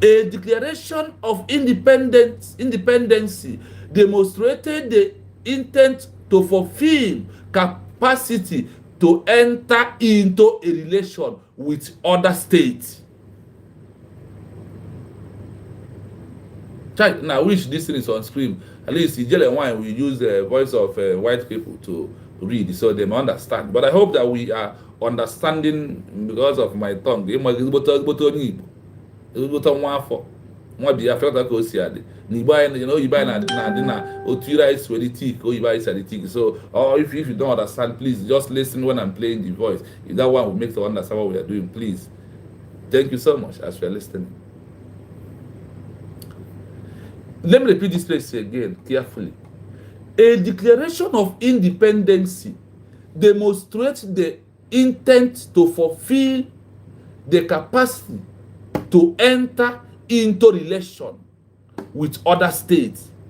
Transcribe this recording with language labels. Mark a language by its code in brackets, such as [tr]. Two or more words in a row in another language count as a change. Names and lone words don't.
[en] A declaration of independency demonstrated the intent to fulfill capacity to enter into a relation with other states. Now, I wish this thing is on screen. At least Ijele and Wine will use the voice of white people to read so they may understand. But I hope that we are understanding because of my tongue. [ig] Nwa Biafra ka o si adi n'Igbo anyị, [en] you know, [ig] Igbo anyị na-adị na otu ire anyị si were tik, oyibo anyị si adị tik. [en] So, or if you don't understand, please just listen when I'm playing the voice. If that one will make you understand what we are doing, please. Thank you so much as you are listening. Let me repeat this place again carefully. A declaration of independence demonstrates the intent to fulfill the capacity to enter into relation with other states.